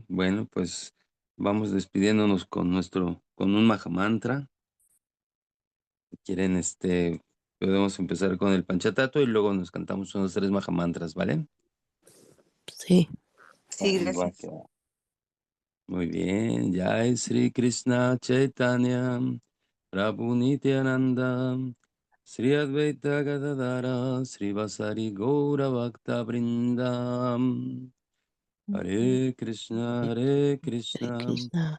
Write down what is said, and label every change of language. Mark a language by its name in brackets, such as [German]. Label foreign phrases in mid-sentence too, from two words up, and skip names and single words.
[Spanish] Bueno, pues vamos despidiéndonos con un Mahamantra. Si quieren, podemos empezar con el Panchatato y luego nos cantamos unos 3 Mahamantras, ¿vale? sí. Sí, Va, gracias. que va. Muy bien. [Sanskrit] Jai Sri Krishna Chaitanya Prabhu Nityananda Sri Advaita Gadadara Sri Vasari Gaura Bhakta Vrindam Hare Krishna Hare Krishna Krishna,